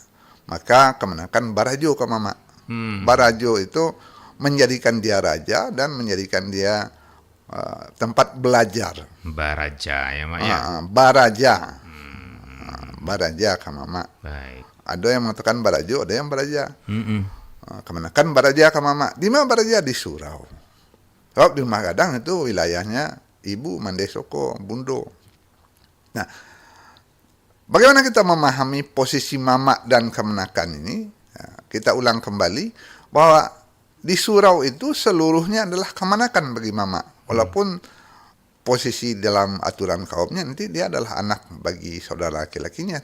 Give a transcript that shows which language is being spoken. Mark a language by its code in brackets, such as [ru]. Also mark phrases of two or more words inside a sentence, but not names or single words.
[id] Maka kemenakan barajo ke mama. Barajo itu menjadikan dia raja dan menjadikan dia tempat belajar. Baraja ya, Mak, ya. Baraja. Baraja ke mama. Baik. Ada yang mengatakan barajo, ada yang baraja. Kemenakan baraja ke mama. Di mana baraja? Di surau. Sebab di Rumah Gadang itu wilayahnya ibu Mandesoko, Bundo. Nah, bagaimana kita memahami posisi mama dan kemenakan ini? Kita ulang kembali bahwa di surau itu seluruhnya adalah kemenakan bagi mama. Walaupun posisi dalam aturan kaumnya nanti dia adalah anak bagi saudara laki-lakinya.